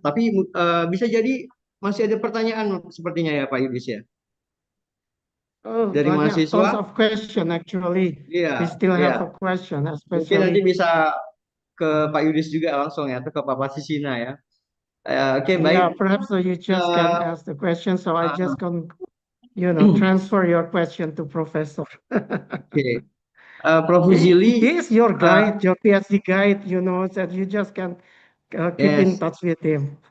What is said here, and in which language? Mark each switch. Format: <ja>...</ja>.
<id>Tapi bisa jadi masih ada pertanyaan sepertinya ya Pak Yudhis ya. Oh, dari mahasiswa.</id> <en>Tons of question actually.</en> <id>Iya.</id> <en>We still have a question, especially.</en> <id>Mungkin nanti bisa ke Pak Yudhis juga langsung ya, atau ke Pak Pasisina ya. Oke, baik.</id> <en>Yeah, perhaps you just can ask the question, so I just can, transfer your question to Professor. Okay. Prof. Huzili. He is your guide, your PhD guide, that you just can keep in touch with him.</en>